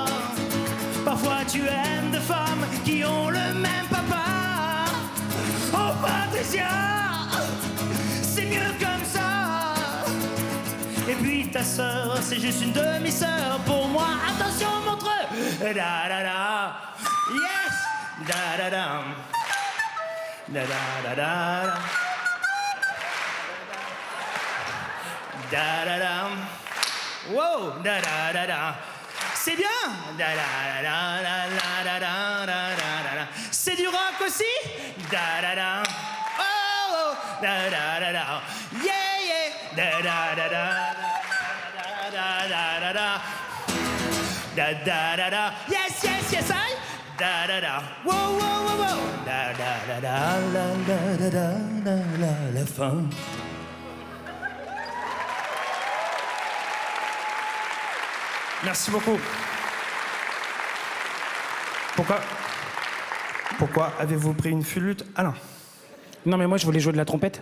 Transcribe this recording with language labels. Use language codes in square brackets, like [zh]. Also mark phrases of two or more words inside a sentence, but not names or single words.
[fr] Parfois tu aimes des femmes qui ont le même papa. Oh Patricia, c'est mieux comme ça. Et puis ta sœur, c'est juste une demi-sœur pour moi. Attention montreux. Da da da. Yes. Da da da. Da da da da. Da da da. Wow. Da da da da. C'est bien. Da da da da da da da da da. C'est du rock aussi. Da da da. Oh oh. Da da da da. Yeah yeah. Da da da da. Da da da da. Da da da da. [en] Yes yes yes I. Da da da. Wow wow wow wow. Da da da da la da da da [fr] la fin. Merci beaucoup. Pourquoi avez-vous pris une flûte, Alain? Non, mais moi, je voulais jouer de la trompette.